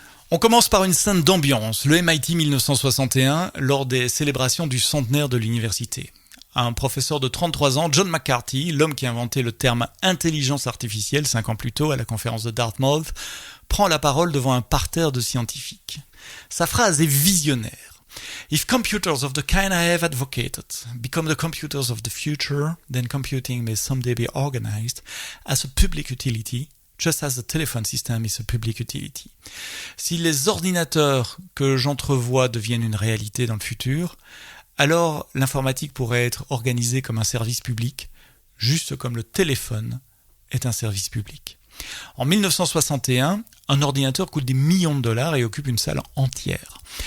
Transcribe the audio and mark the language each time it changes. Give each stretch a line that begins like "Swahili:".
French: On commence par une scène d'ambiance, le MIT 1961, lors des célébrations du centenaire de l'université. Un professeur de 33 ans, John McCarthy, l'homme qui a inventé le terme intelligence artificielle 5 ans plus tôt à la conférence de Dartmouth, prend la parole devant un parterre de scientifiques. Sa phrase est visionnaire.
English: If computers of the kind I have advocated become the computers of the future, then computing may someday be organized as a public utility, just as the telephone system is a public utility.
French: Si les ordinateurs que j'entrevois deviennent une réalité dans le futur, alors l'informatique pourrait être organisée comme un service public, juste comme le téléphone est un service public. En 1961, un ordinateur coûte des millions de dollars et occupe une salle entière.